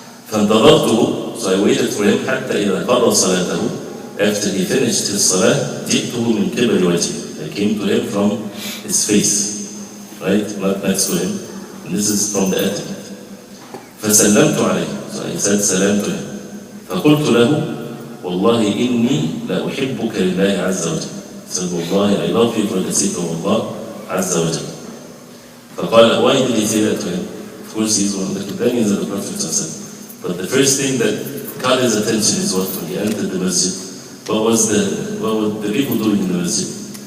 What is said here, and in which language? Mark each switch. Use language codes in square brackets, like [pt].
[ar] فَانْتَظَرْتُهُ. [en] So I waited for him [ar] حتى إذا قضى صلاته. [en] After he finished his salah, [ar] جئته من قبل وجهه. [en] I came to him from his face, right, not next to him. And this is from the etiquette. [ar] فسلمت عليه. [en] So I said salam to him. [ar] فقلت له والله إني لا أحبك لله عز وجل. [en] He said, والله, I love you for the sake of Allah عز وجل. فقال, why did he say that to him? Of course, he's one of the companions of the Prophet ﷺ. But the first thing that caught his attention is what, when he entered the masjid, what were the people doing in the masjid?